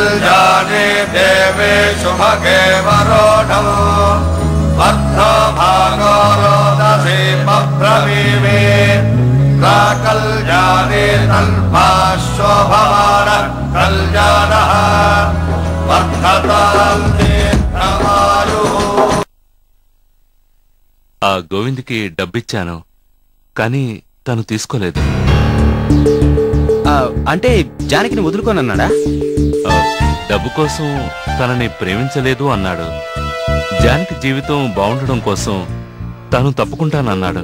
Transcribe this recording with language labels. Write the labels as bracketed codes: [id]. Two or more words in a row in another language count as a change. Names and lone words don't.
[sa] कल्याणे देवे शुभगे वरोढं भद्रो भागो रोदसी बभ्रवीमे कल्याणे तल्पाशोभमान कल्याणः वर्धतां दीर्घमायुः। [te] ఆ గోవింద్కి డబ్బిచ్చాను, కానీ తను తీసుకోలేదు. అంటే జానకిని వదులుకోనన్నాడా? డబ్బు కోసం తనని ప్రేమించలేదు అన్నాడు. జానకి జీవితం బాగుండడం కోసం తను తప్పుకుంటానన్నాడు.